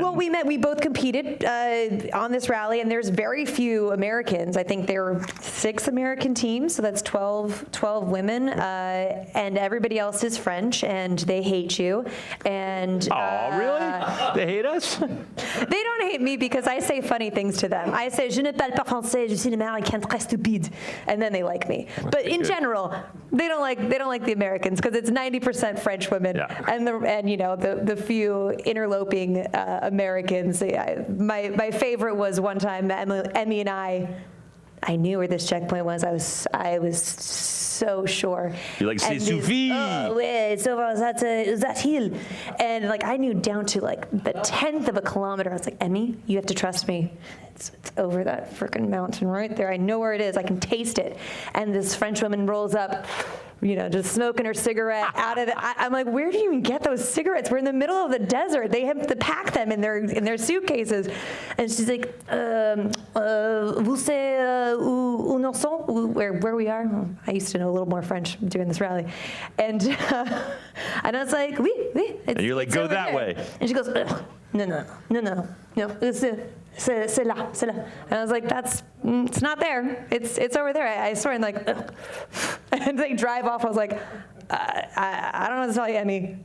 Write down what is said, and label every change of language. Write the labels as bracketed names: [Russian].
[English] Well, we both competed on this rally, and there's very few Americans. I think there were 6 American teams, so that's 12 women, and everybody else is French, and they hate you. And really? They hate us? They don't hate me because I say funny things to them. I say, [French] je ne parle pas français, je suis une américaine très stupide, [English] and then they like me. But in general, they don't like the Americans because it's 90% French women, and you know the few interloping Americans. My favorite was one time Emmy and I knew where this checkpoint was. I was so sure. You're like, [French] c'est suffit. [English] Oh, wait, so that hill. And like, I knew down to like the 10th of a kilometer. I was like, Emmy, you have to trust me. It's over that freaking mountain right there. I know where it is. I can taste it. And this French woman rolls up, you know, just smoking her cigarette out of the, I'm like, where do you even get those cigarettes? We're in the middle of the desert. They have to pack them in their suitcases. And she's like, [French] vous savez où nous sommes? [English] Where we are? Oh, I used to know a little more French doing this rally. And I was like, [French] oui. [English] And you're like, go that way. And she goes, no, [French] c'est là. [English] And I was like, it's not there. It's over there. I swear. And like, and they drive off. I was like, I don't know what to tell you, Emmy.